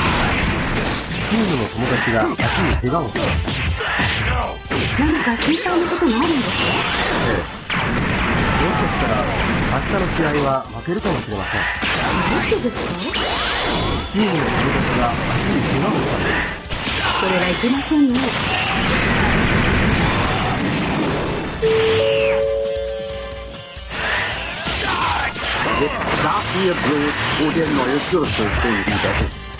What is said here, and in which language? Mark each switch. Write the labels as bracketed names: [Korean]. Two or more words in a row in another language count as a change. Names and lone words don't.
[Japanese] チームの友達が足に怪我をしました。何か心配なことがあるんですか？ええ。もしかしたら明日の試合は負けるかもしれません。どうしてですか？チームの友達が足に怪我をしたんです。それはいけませんね。 [German] Jetzt darf ihr bloß, wo der neue Würfelpunkt wieder ist.